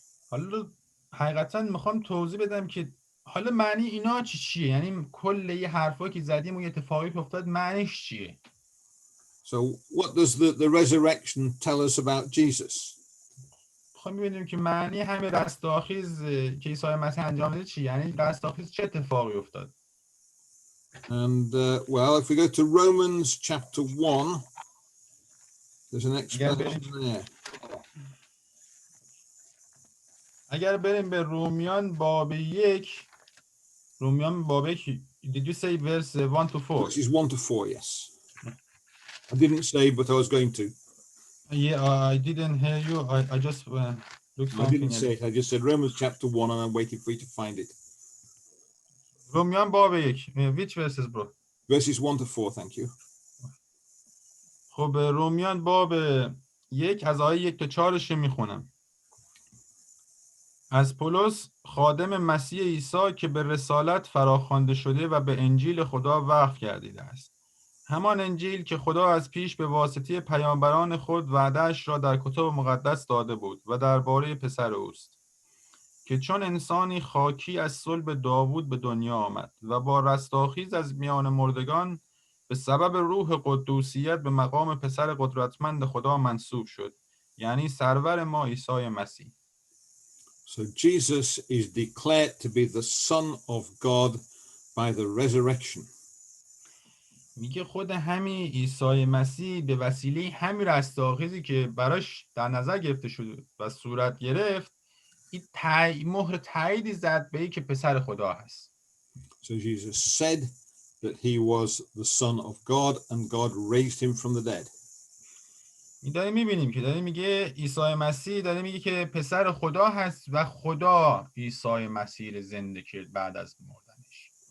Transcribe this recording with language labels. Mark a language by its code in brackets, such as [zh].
[fa] حالا حقیقتا میخوام توضیح بدم که حالا معنی اینا چیه؟ یعنی کل یه حرفایی که زدیم و یه اتفاقی که افتاد معنیش چیه؟ [en] So what does the resurrection tell us about Jesus? [fa] میخوام ببینیم که معنی همه رستاخیز که عیسی مسیح انجام داده چیه؟ یعنی رستاخیز چه اتفاقی افتاد؟ [en] And well, if we go to Romans chapter 1, there's an explanation there. [fa] اگر بریم به رومیان باب 1، رومیان باب 1، [en] did you say verse 1 to 4? Verses 1 to 4, yes. I didn't say, but I was going to. Yeah, I didn't hear you. I just looked something. I didn't say it. I just said Romans chapter 1, and I'm waiting for you to find it. [fa] رومیان باب 1. [en] Which verses, bro? Verses 1 to 4, thank you. [fa] خب رومیان باب 1 از آیه 1 تا 4 میخونم. از پولس خادم مسیح عیسی که به رسالت فراخوانده شده و به انجیل خدا وقف گردیده است، همان انجیل که خدا از پیش به واسطه پیامبران خود وعده‌اش را در کتب مقدس داده بود و درباره پسر اوست، که چون انسانی خاکی از صلب داوود به دنیا آمد و با رستاخیز از میان مردگان به سبب روح قدوسیت به مقام پسر قدرتمند خدا منصوب شد، یعنی سرور ما عیسی مسیح. [en] So Jesus is declared to be the Son of God by the resurrection. [fa] میگه خود همین عیسی مسیح به وسیله همین رستاخیزی که براش در نظر گرفته شد و صورت گرفت، این مهر تاییدی زد به این که پسر خدا هست. [en] So Jesus said that he was the Son of God and God raised him from the dead. [fa] داریم میبینیم که داره میگه عیسی مسیح داره میگه که پسر خدا هست و خدا عیسی مسیح زنده کرد بعد از مردنش.